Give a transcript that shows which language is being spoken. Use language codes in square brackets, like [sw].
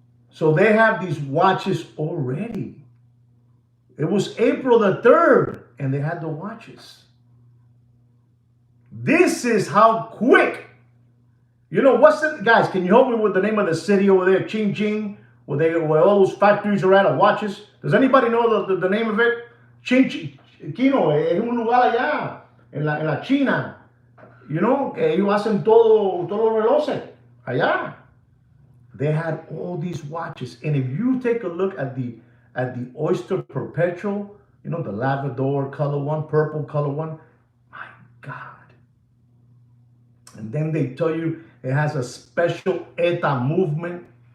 [en] So they have these watches already. It was April the 3rd, and they had the watches. This is how quick. You know, what's it, guys, can you help me with the name of the city over there, Xinjiang? Where all those factories are at of watches. Does anybody know the name of it? [es] Chino, es un lugar allá, en la China. [en] You know, [es] ellos hacen todos los relojes allá. [en] They had all these watches. And if you take a look at the Oyster Perpetual, you know, the lavender color one, purple color one, my God. And then they tell you it has a special ETA movement.